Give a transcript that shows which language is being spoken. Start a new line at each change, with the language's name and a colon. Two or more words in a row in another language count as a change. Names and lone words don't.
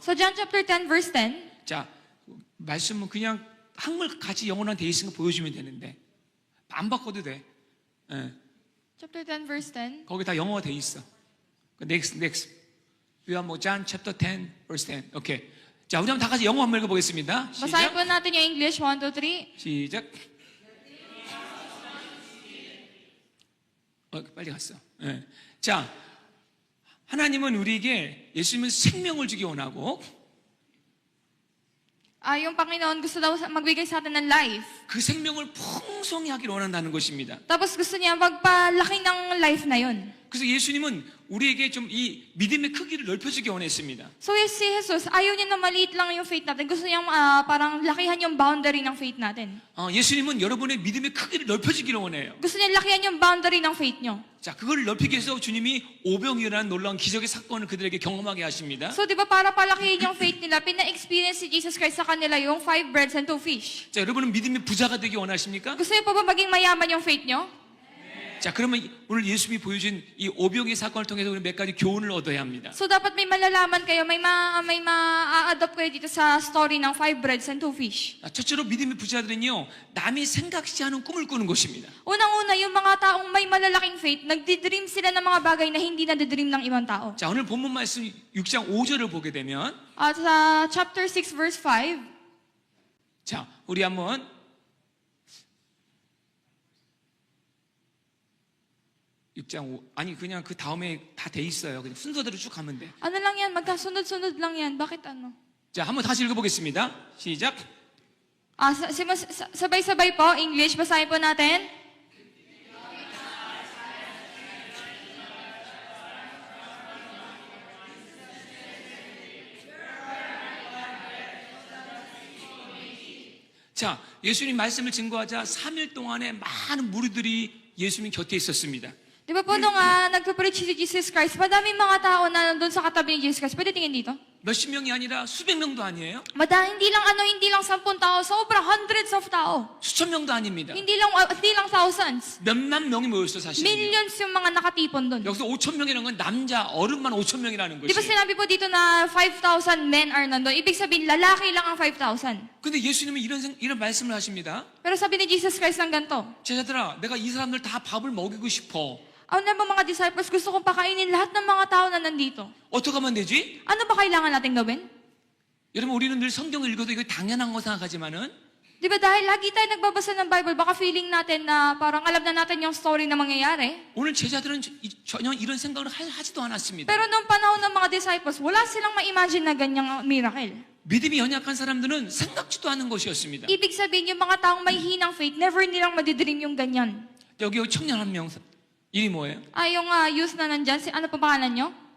English: So John chapter 10 verse 10.
Korean: 자, 말씀은 그냥 한글 같이 영어랑 돼 있으니까 보여주면 되는데 안 바꿔도 돼. 예.
English: Chapter 10 verse 10.
Korean: 거기 다 영어가 돼 있어. Next. 요한복음
English: John chapter 10 verse 10.
Korean: 오케이. 자, 우리 한번 다 같이 영어 한번 읽어보겠습니다.
Filipino: Basahin
Korean: 시작.
Filipino: po natin yung English. 1, 2, 3.
Korean: 시작. 빨리 갔어. 예. 자, 하나님은 우리에게 예수님은 생명을 주기 원하고
Filipino: Yung Panginoon gusto daw magbigay sa atin ng life.
Korean: 그 생명을 풍성히 하기를 원한다는 것입니다.
Filipino: Tapos gusto niya magpalaki ng life na yun.
Korean: 그래서 예수님은 우리에게 좀 이 믿음의 크기를 넓혀주기 원했습니다.
Filipino: So si Jesus, ayaw niya na maliit lang yung faith natin. Gusto niyang parang lakihan yung boundary ng faith natin.
Korean: 예수님은 여러분의 믿음의 크기를 넓혀주기를 원해요.
Filipino: Gusto niya lakihan yung boundary ng faith niyo.
Korean: 자, 그걸 넓히기 위해서 주님이 오병이라는 놀라운 기적의 사건을 그들에게 경험하게 하십니다.
Filipino: So di ba para palakihin yung faith nila, pina-experience si Jesus Christ sa kanila yung
English: 5 breads and 2 fish.
Korean: 자, 여러분은 믿음의 부자가 되기 원하십니까?
Filipino: Gusto niyo pa ba maging mayaman yung faith niyo?
Korean: 자, 그러면 오늘 예수님이 보여준 이 오병의 사건을 통해서 우리 몇 가지 교훈을 얻어야 합니다.
Filipino: So dapat may malalaman kayo, may ma-adopt kayo dito sa story ng
English: 5 breads and 2 fish.
Korean: 자, 첫째로 믿음의 부자들은요, 남이 생각지 않은 꿈을 꾸는 것입니다.
Filipino: Unang-una, yung mga taong may malalaking faith, nagdidream sila ng mga bagay na hindi nadidream ng ibang tao.
Korean: 자, 오늘 본문 말씀 6장 5절을 보게 되면,
Filipino: At sa
English: chapter 6 verse 5,
Korean: 자, 우리 한번 6장 5, 아니 그냥 그 다음에 다 돼 있어요. 그냥 순서대로 쭉 가면 돼.
Filipino: ano lang yan, magkasunod-sunod lang yan. Bakit ano?
Korean: 자, 한번 다시 읽어보겠습니다. 시작.
Filipino: Sabay-sabay po, English, basahin po natin.
Korean: 자, 예수님 말씀을 증거하자 3일 동안에 많은 무리들이 예수님 곁에 있었습니다.
Filipino: Di ba po nung nagpa-preach si Jesus Christ, madaming mga tao na nandun sa katabi ni Jesus Christ. Pwede tingin dito?
Korean: 몇십 명이 아니라 수백 명도 아니에요.
Filipino: Hindi lang 10 tao, sobrang
English: hundreds of
Filipino: tao.
Korean: 수천 명도 아닙니다.
Filipino: Hindi lang thousands.
Korean: 몇만 명이 모였어 사실.
Filipino: Millions yung mga nakatipon doon.
Korean: 여기서 5천 명이라는 건 남자 어른만 5천 명이라는
Filipino: Di ba
Korean: 것이.
Filipino: sinabi po dito na
English: 5,000 men are
Filipino: nandun? Ibig sabihin, lalaki lang ang 5,000.
Korean: 근데 예수님은 이런 말씀을 하십니다.
Filipino: Pero sabi ni Jesus Christ ng ganito,
Korean: 제자들아, 내가 이 사람들 다 밥을 먹이고 싶어.
Filipino: ano na ba mga disciples, gusto kong pakainin lahat ng mga tao na nandito.
Korean: 어떻게 하면 되지?
Filipino: Ano ba kailangan natin gawin?
Korean: 여러분 우리는 늘 성경을 읽어도 이거 당연한 거 생각하지만은
Filipino: Di ba dahil lagi tayo nagbabasa ng Bible, baka feeling natin na parang alam na natin yung story na mangyayari.
Korean: 오늘 제자들은 전혀 이런 생각을 하지도 않았습니다.
Filipino: Pero noong panahon ng mga disciples, wala silang ma-imagine na ganyang miracle.
Korean: 믿음이 연약한 사람들은 생각지도 않은 것이었습니다.
Filipino: Ibig sabihin, yung mga taong may hinang faith, never nilang madidream yung ganyan.
Korean: 여기 청년 한 명 이름이 뭐예요?
Filipino: Yung youth na nandyan, ano pa pangalan nyo?